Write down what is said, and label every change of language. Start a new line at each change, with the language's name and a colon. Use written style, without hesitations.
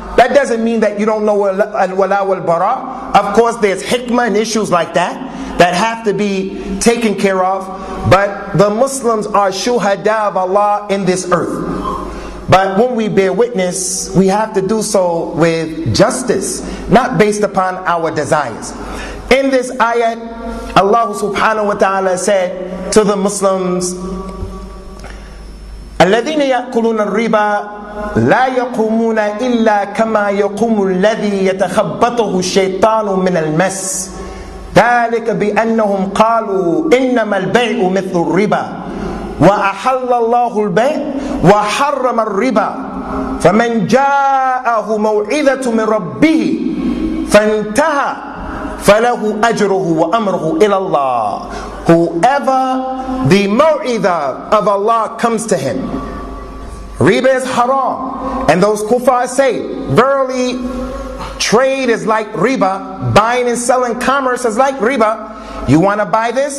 English: That doesn't mean that you don't know al-wala wal-bara. Of course, there's hikmah and issues like that have to be taken care of. But the Muslims are shuhada of Allah in this earth. But when we bear witness, we have to do so with justice, not based upon our desires. In this ayat, Allah subhanahu wa ta'ala said to the Muslims,
Arabic: الذين يأكلون الربا لا يقومون إلا كما يقوم الذي يتخبطه الشيطان من المس ذلك بأنهم قالوا إنما البيع مثل الربا وأحل الله البيع وحرم الربا فمن جاءه موعظة من ربه فانتهى فله أجره وأمره إلى الله.
English: Whoever the maw'idah of Allah comes to him, riba is haram, and those kuffar say, verily trade is like riba, buying and selling commerce is like riba. You want to buy this?